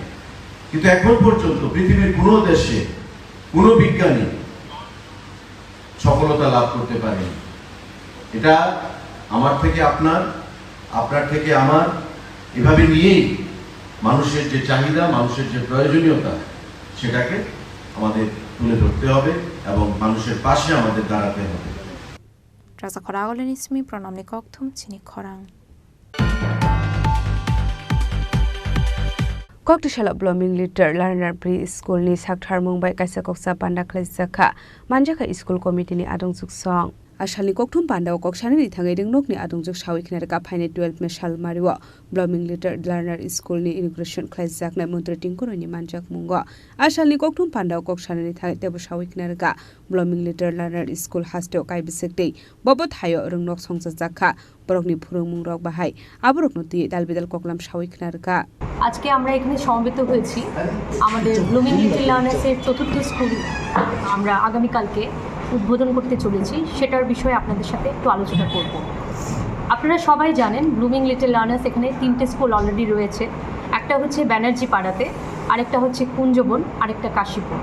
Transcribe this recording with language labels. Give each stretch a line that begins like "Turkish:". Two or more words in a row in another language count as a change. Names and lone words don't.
Bangla: কিন্তু এখন পর্যন্ত পৃথিবীর কোনো দেশে কোনো বিজ্ঞানী সফলতা লাভ করতে পারেনি। এটা আমার থেকে আপনার, আপনার থেকে আমার, এভাবে নিয়েই মানুষের যে চাহিদা, মানুষের যে প্রয়োজনীয়তা, সেটাকে আমাদের তুলে ধরতে হবে এবং মানুষের পাশে আমাদের দাঁড়াতে হবে।
Kok Borok: Rasa Khorang Ismi Pranam ni Kokthum Chini Khorang. Koktishala Blooming Litter Learner Pre-School ni Sakthar Mumbai Kaisa Koksa Panda Klaisaka Manjaka
English: School Committee
Kok Borok: ni Adong Suksong. Ashalni kokthum panda o kokshani ni thangai ding nok ni adongjak sawi khina ka phaine 12 me sal mariwa Blooming Litter Learner School ni inauguration khlaijak na mantri tingkoro ni manjak mungo ashalni kokthum panda o kokshani ni thangai tebo sawi khina ka Blooming Litter Learner School hasto kai bisekte bobo thayo rungnok songsa jakha borokni phurungmung rok bahai aborok noti dalbidal koklam sawi khina ka
Bangla: আজকে আমরা এখানে সমবেত হয়েছি আমাদের ব্লুমিং লিটল লার্নার্স এর চতুর্থ স্কুল আমরা আগামী কালকে উদ্বোধন করতে চলেছি সেটার বিষয়ে আপনাদের সাথে একটু আলোচনা করব। আপনারা সবাই জানেন ব্লুমিং লিটল লার্নার্স এখানে 3টে স্কুল অলরেডি রয়েছে। একটা হচ্ছে ব্যানার্জি পাড়াতে, আরেকটা হচ্ছে কুঞ্জবন, আরেকটা কাশীপুর।